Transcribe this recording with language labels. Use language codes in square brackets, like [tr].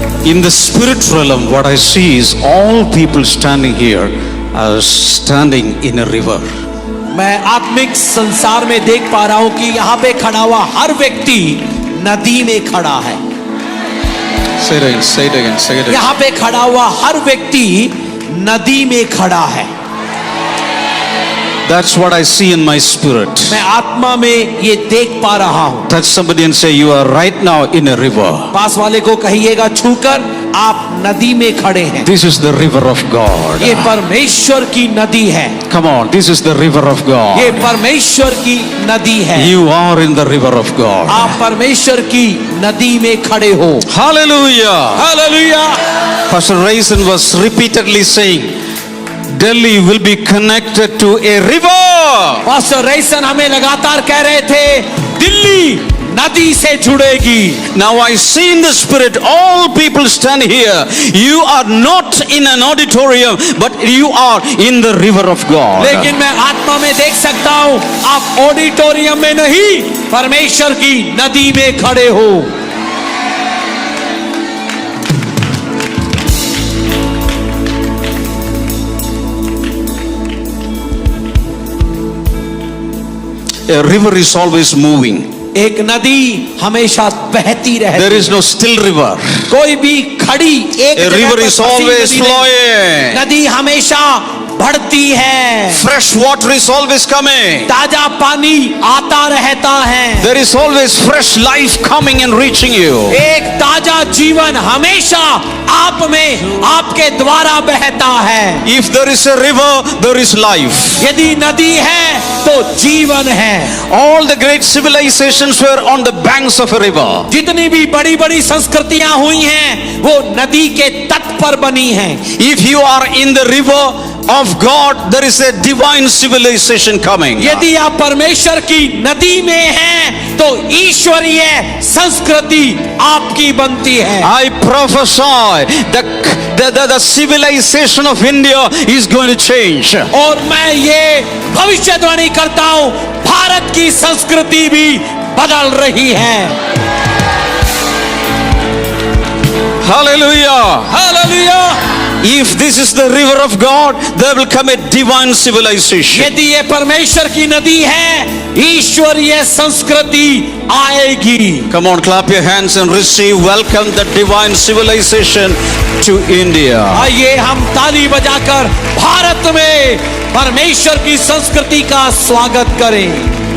[en] In the spiritual realm, what I see is all people standing here are standing in a river. [hi] मैं आत्मिक संसार में देख पा रहा हूं कि यहाँ पे खड़ा हुआ हर व्यक्ति नदी में खड़ा है। [en] Say it again, say it again, say it again. [hi] यहाँ पे खड़ा हुआ हर व्यक्ति नदी में खड़ा है। [en] That's what I see in my spirit. [hi] मैं आत्मा में ये देख पा रहा हूं। [en] Touch somebody and say, you are right now in a river. [hi] पास वाले को कहिएगा छूकर, आप नदी में खड़े हैं। [en] This is the river of God. [hi] ये परमेश्वर की नदी है। [en] Come on, this is the river of God. [hi] ये परमेश्वर की नदी है। [en] You are in the river of God. [hi] आप परमेश्वर की नदी में खड़े हो। [en] Hallelujah. [hi] Hallelujah. [en] Pastor Raisin was repeatedly saying, Delhi will be connected to a river. [hi] Pastor रईसन हमें लगातार कह रहे थे, दिल्ली नदी से जुड़ेगी। [en] Now I see in the spirit all people stand here. You are not in an auditorium, but you are in the river of God. [hi] लेकिन मैं आत्मा में देख सकता हूं, आप ऑडिटोरियम में नहीं, परमेश्वर की नदी में खड़े हो। [en] A river is always moving. [hi] एक नदी हमेशा बहती रहती है। [en] There is no still river. [hi] कोई भी खड़ी एक [en] A [hi] जगह [en] river [hi] पर [en] is [hi] फंसी [en] always [hi] नदी नहीं। [en] flowing. [hi] नदी हमेशा बढ़ती है। [en] Fresh water is always coming. [hi] ताजा पानी आता रहता है। [en] There is always fresh life coming and reaching you. [hi] एक ताजा जीवन हमेशा आप में, आपके द्वारा बहता है। [en] If there is a river, there is life. [hi] यदि नदी है तो जीवन है। [en] All the great civilizations were on the banks of a river. [hi] जितनी भी बड़ी बड़ी संस्कृतियां हुई हैं वो नदी के तट पर बनी हैं। [en] If you are in the river, of God, there is a divine civilization coming. [hi] यदि आप परमेश्वर की नदी में हैं तो ईश्वरीय संस्कृति आपकी बनती है। [en] I prophesy the civilization of India is going to change. [hi] और मैं ये भविष्यवाणी करता हूं, भारत की संस्कृति भी बदल रही है। [en] Hallelujah. [hi] Hallelujah. [en] If this is the river of God, there will come a divine civilization. [hi] यदि ये परमेश्वर की नदी है, ईश्वरीय संस्कृति आएगी। [en] Come on, clap your hands and receive, welcome the divine civilization to India. [hi] आइए हम ताली बजाकर भारत में परमेश्वर की संस्कृति का स्वागत करें।